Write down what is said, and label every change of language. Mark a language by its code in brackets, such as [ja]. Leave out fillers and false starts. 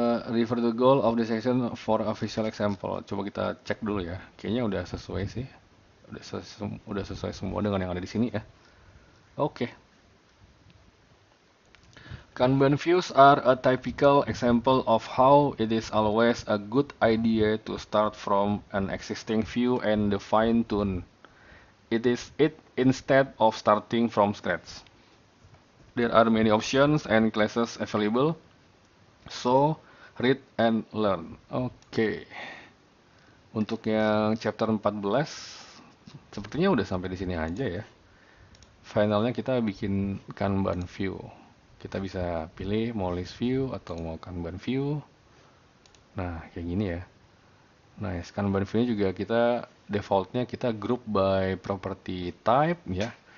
[en] Refer the goal of the section for official example. [id] Coba kita cek dulu ya. Kayaknya udah sesuai sih. Udah sesuai semua dengan yang ada di sini ya. Oke. [en] Kanban views are a typical example of how it is always a good idea to start from an existing view and fine tune it instead of starting from scratch. There are many options and classes available, so read and learn. Oke. [id] Untuk yang chapter 14 sepertinya udah sampai di sini aja ya. Finalnya kita bikin Kanban view. Kita bisa pilih mau list view atau mau Kanban view. Nah, kayak gini ya. Nah, Kanban view juga kita defaultnya kita group by property type ya.